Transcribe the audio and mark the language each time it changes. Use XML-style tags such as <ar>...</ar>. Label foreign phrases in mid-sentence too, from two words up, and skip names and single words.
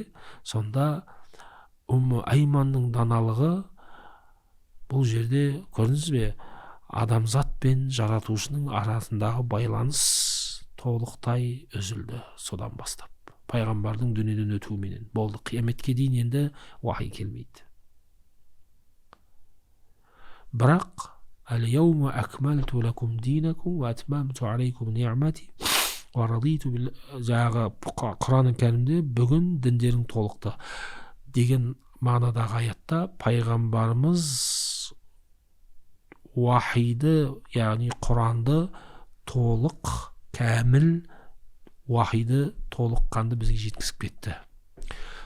<kk>Сонда Айманның даналығы бұл жерде көрдіңіз бе? Адамзат пен жаратушының арасындағы байланыс толықтай үзілді содан бастап. Пайғамбардың дүниеден өтуіменен болды. Қияметке дейін енді уахи келмейді.</kk> <ar>Бірақ «اليوم أكملت لكم دينكم وأتممت عليكم نعمتي ورضيت بال...»</ar> <kk>Жаңағы Құран кәрімде бүгін діндерің толықты деген мағынадағы аятта пайғамбарымыз уахиді, яғни Құранды толық, кәміл уахиді толыққанды бізге жеткізіп кетті.</kk>